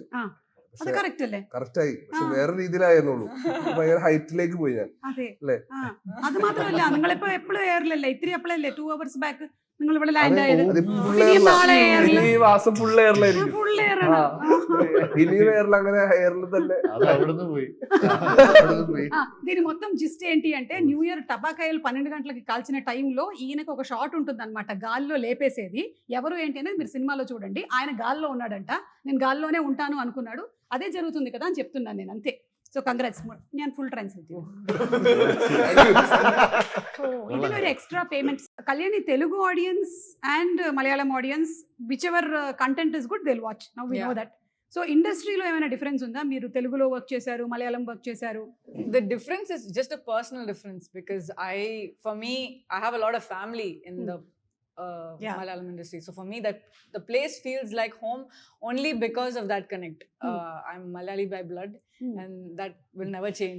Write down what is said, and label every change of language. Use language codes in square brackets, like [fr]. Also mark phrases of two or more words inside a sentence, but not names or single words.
[ml] കറക്റ്റ് ആയി. പക്ഷെ വേറെ രീതിയിലായിരുന്നുള്ളൂ. ഭയങ്കര ഹൈറ്റിലേക്ക് പോയി ഞാൻ. അല്ലേ? അത് മാത്രമല്ല, നിങ്ങളിപ്പോ എപ്പോഴും എയറിലല്ലേ, ഇത്തിരി അപ്പോഴല്ലേ 2 [en] hours back [ml] നിങ്ങൾ ഇവിടെ ലാൻഡ് ആയത്. ഈ മാസം ഫുൾ എയറിലായിരിക്കും. ഇനി എയറിൽ അങ്ങനെ എയറിൽ തന്നെ [te] దీని మొత్తం జిస్ట్ ఏంటి అంటే [en] New Year [te] టబాకాయలు 12 గంటలకి కాల్చిన టైంలో ఈయనకు ఒక షాట్ ఉంటుంది అనమాట, గాల్లో లేపేసేది. ఎవరు ఏంటి అనేది మీరు సినిమాలో చూడండి. ఆయన గాల్లో ఉన్నాడంట, నేను గాల్లోనే ఉంటాను అనుకున్నాడు. అదే జరుగుతుంది కదా అని చెప్తున్నాను నేను, అంతే. సో కంగ్రాట్స్, నేను [en] full translate. [ml] ഇതിനൊരു എക്സ്ട്രാ പേയ്മെന്റ്. [en] Kalyani Telugu audience and Malayalam audience, whichever content is good they will watch. Now we know that. [te] సో ఇండస్ట్రీలో ఏమైనా డిఫరెన్స్ ఉందా? మీరు తెలుగులో వర్క్ చేశారు, మలయాళం వర్క్ చేశారు. [en] The difference is just a personal difference because for me, I have a lot of family in the Malayalam industry. So for me, that the place feels like home only because of that connect. I'm Malayali by blood, and that will never change.